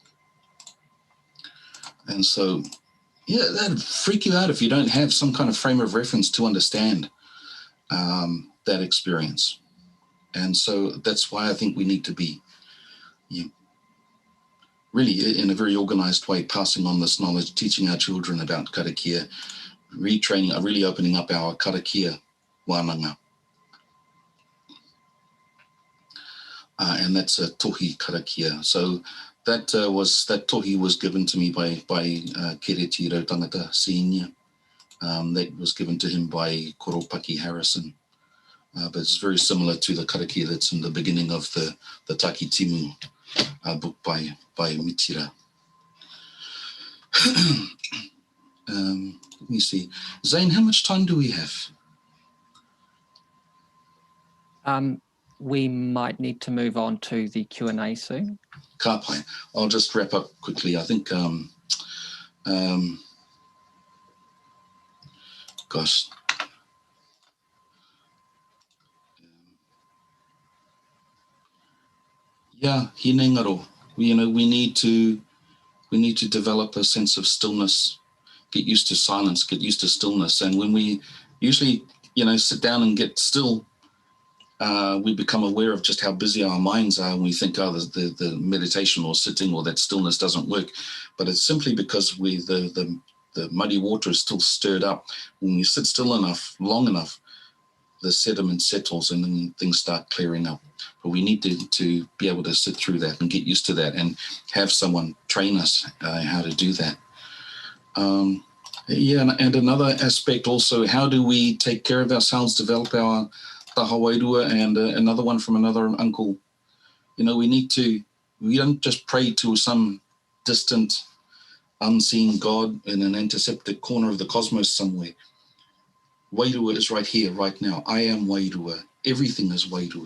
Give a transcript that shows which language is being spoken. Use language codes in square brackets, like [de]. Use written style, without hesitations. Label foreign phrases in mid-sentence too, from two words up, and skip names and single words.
[en] And so, yeah, that'd freak you out if you don't have some kind of frame of reference to understand that experience. And so that's why I think we need to be really, in a very organized way, passing on this knowledge, teaching our children about karakia, retraining, really opening up our [mi] karakia wānanga. [en] And that's a [mi] tohi karakia. [en] So that tohi was given to me by Kereti Rautangata Senior. That was given to him by Koropaki Harrison. But it's very similar to the karakia that's in the beginning of the Taki Timu book by Mitira. Let me see. Zane, how much time do we have? We might need to move on to the Q&A soon. [mi] Ka pai. [en] I'll just wrap up quickly. I think, gosh. Yeah, [mi] hine ngaro. [en] We need to develop a sense of stillness, get used to silence, get used to stillness. And when we usually, sit down and get still, we become aware of just how busy our minds are, and we think, the meditation or sitting or that stillness doesn't work. But it's simply because the muddy water is still stirred up. When we sit still enough, long enough, the sediment settles and then things start clearing up. But we need to be able to sit through that and get used to that and have someone train us how to do that. And another aspect also, how do we take care of ourselves, develop our [mi] taha wairua? [en] And another one from another uncle, we don't just pray to some distant, unseen God in an antiseptic corner of the cosmos somewhere. Wairua is right here, right now. I am Wairua. Everything is Wairua.